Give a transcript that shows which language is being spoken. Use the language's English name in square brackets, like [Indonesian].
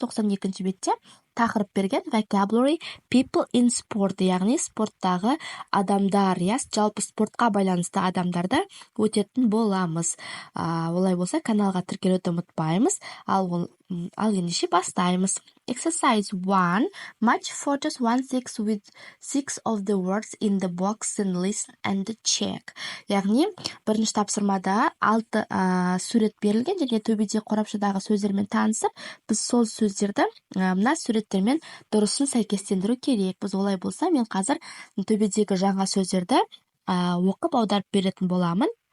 [Kazakh] 92-ші бетте тақырып берген [English] vocabulary people in sport, [Kazakh] яғни спорттағы адамдар, жалпы спортқа байланысты адамдарды өтетін боламыз. Олай болса, каналға тіркелуді ұмытпаймыз. Ал ендеше бастаймыз. [English] Exercise 1. Match photos 1-6 with 6 of the words in the box and listen and check. [Kazakh] Яғни, бірінші тапсырмада 6 сурет берілген, және төбеде қорапшадағы сөздермен танысып, біз сол сөздерді мына суреттермен дұрысын сәйкестендіру керек. Біз олай болса, мен қазір төбедегі жаңа сөздерді оқып аударып беретін боламын.